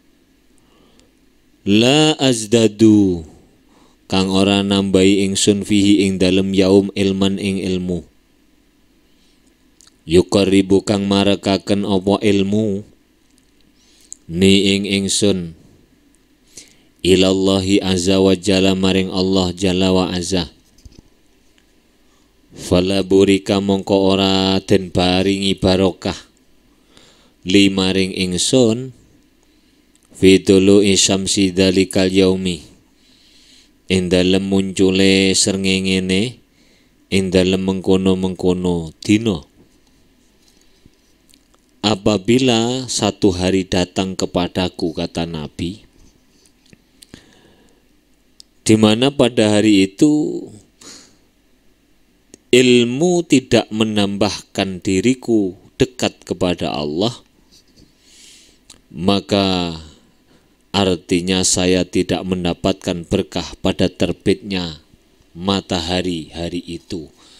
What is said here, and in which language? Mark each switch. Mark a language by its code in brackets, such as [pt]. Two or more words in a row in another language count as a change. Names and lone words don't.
[ar] لا أزداد [jv] kang ora nambahi ingsun fihi ing dalem [ar] يوما علما [jv] ing ilmu, yuqarribu kang marekaken apa ilmu ni ing ingsun [ar] إلى الله عز وجل [jv] maring Allah [ar] جل وعز. فلا بورك [jv] mongko ora den baringi barokah li maring ingsun [ar] في طلوع الشمس ذلك اليوم [jv] ing dalem muncule srengenge ing dalem mengkono-mengkono dina. [id] Apabila satu hari datang kepadaku, kata Nabi, di mana pada hari itu ilmu tidak menambahkan diriku dekat kepada Allah, maka Artinya saya tidak mendapatkan berkah pada terbitnya matahari hari itu.